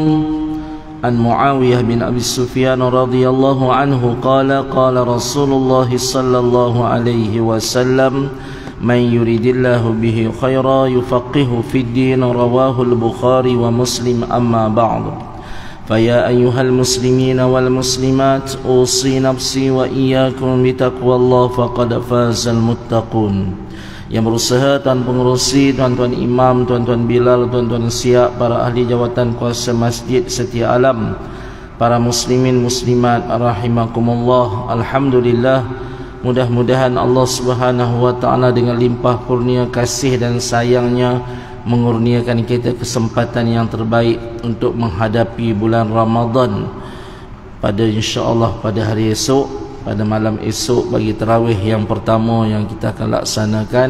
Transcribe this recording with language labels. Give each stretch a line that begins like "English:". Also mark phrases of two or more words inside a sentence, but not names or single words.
Arabic: عن معاوية بن أبي سفيان رضي الله عنه قال: قال رسول الله صلى الله عليه وسلم: من يريد الله به خيرا يفقه في الدين. رواه البخاري ومسلم. أما بعد، فيا أيها المسلمين والمسلمات، أوصي نفسي وإياكم بتقوى الله فقد فاز المتقون.
Malay: Yang berusaha Tuan Pengerusi, Tuan-Tuan Imam, Tuan-Tuan Bilal, Tuan-Tuan Siap, para ahli jawatan kuasa masjid setia alam, para muslimin muslimat rahimakumullah. Alhamdulillah, mudah-mudahan Allah
Arabic: سبحانه وتعالى
Malay: dengan limpah kurnia kasih dan sayangnya mengurniakan kita kesempatan yang terbaik untuk menghadapi bulan Ramadan pada insya-Allah pada hari esok, pada malam esok bagi tarawih yang pertama yang kita akan laksanakan.